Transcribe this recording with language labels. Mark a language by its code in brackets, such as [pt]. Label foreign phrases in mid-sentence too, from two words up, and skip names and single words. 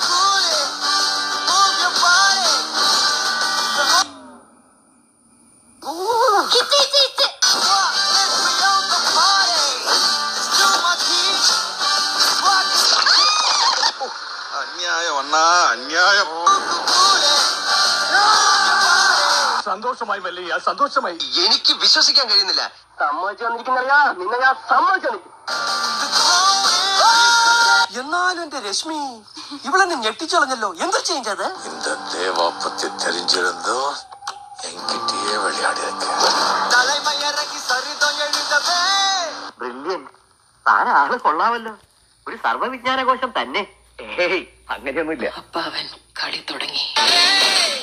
[ml] അന്യായം അണ്ണാ, അന്യായം. സന്തോഷമായി മല്ലയ്യ, സന്തോഷമായി. എനിക്ക് വിശ്വസിക്കാൻ കഴിയുന്നില്ല. സമ്മതിച്ചു വന്നിരിക്കുന്നറിയാ, നിന്നെ ഞാൻ സമ്മതിച്ചു. എന്നാലും എന്റെ രശ്മി ഇവളെന്നെ ഞെട്ടിച്ചളഞ്ഞല്ലോ. എന്ത് ചേഞ്ച് അത്? [ta] இந்த தேவா பத்தி தெரிஞ்சிருந்தோ என்கிட்டயே விளையாடிருக்க. [ml] ബ്രില്യൻ, താൻ ആള് കൊള്ളാമല്ലോ. ഒരു സർവ്വവിജ്ഞാനകോശം തന്നെ. അങ്ങനെയൊന്നുമില്ല. അപ്പ അവൻ കളി തുടങ്ങി.